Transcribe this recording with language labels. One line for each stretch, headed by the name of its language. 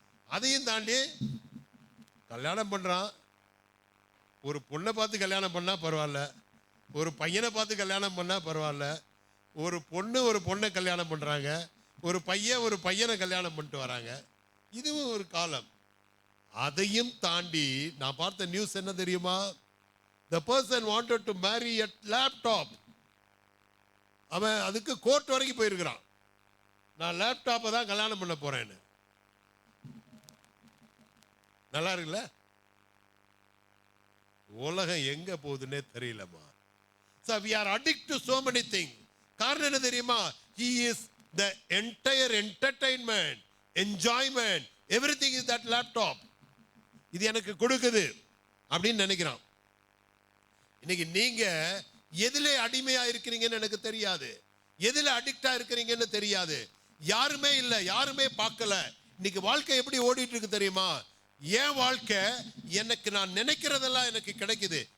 Tamil: அதையும் தாண்டி கல்யாணம் பண்ணுறான், ஒரு பொண்ணை பார்த்து கல்யாணம் பண்ணால் பரவாயில்ல, ஒரு பையனை பார்த்து கல்யாணம் பண்ணா பரவாயில்ல, ஒரு பொண்ணை கல்யாணம் பண்றாங்க, ஒரு பையனை கல்யாணம் பண்ணிட்டு வராங்க. இதுவும் ஒரு காலம். அதையும் தாண்டி நான் பார்த்த நியூஸ் என்ன தெரியுமா?
English: The person wanted to marry a laptop.
Tamil: அவன் அதுக்கு கோர்ட் வரைக்கும் போயிருக்கிறான். நான் லேப்டாப்பை தான் கல்யாணம் பண்ண போறேன்னு. நல்லா இருக்குல்ல? உலகம் எங்க போகுதுன்னே தெரியலமா.
English: So we are addicted to so many things.
Tamil: காரணம் என்ன தெரியுமா?
English: He is the entire entertainment, enjoyment, everything is that laptop.
Tamil: இது எனக்கு கொடுக்குது அப்படின்னு நினைக்கிறான். இன்னைக்கு நீங்க எதிலே அடிமையா இருக்கிறீங்கன்னு எனக்கு தெரியாது, எதில அடிக்டா இருக்கிறீங்கன்னு தெரியாது. யாருமே இல்லை, யாருமே பார்க்கல. இன்னைக்கு வாழ்க்கை எப்படி ஓடிட்டு இருக்கு தெரியுமா? என் வாழ்க்கை எனக்கு நான் நினைக்கிறதெல்லாம் எனக்கு கிடைக்குது.